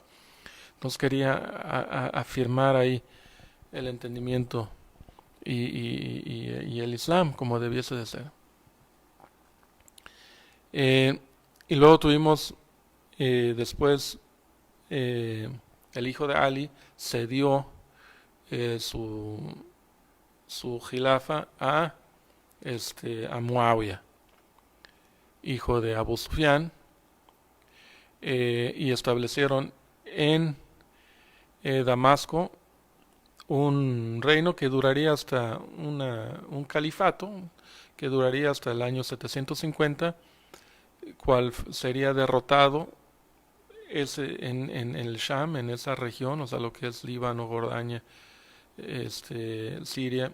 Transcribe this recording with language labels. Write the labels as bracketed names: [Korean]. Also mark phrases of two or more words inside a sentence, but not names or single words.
[Spanish] Entonces quería afirmar ahí el entendimiento y el Islam como debiese de ser. Y luego tuvimos después el hijo de Ali cedió su khilafa a Muawiyah, hijo de Abu Sufyan, y establecieron en Damasco un reino que duraría hasta un califato que duraría hasta el año 750, cual sería derrotado en el Sham, en esa región, o sea, lo que es Líbano, Jordania, Siria.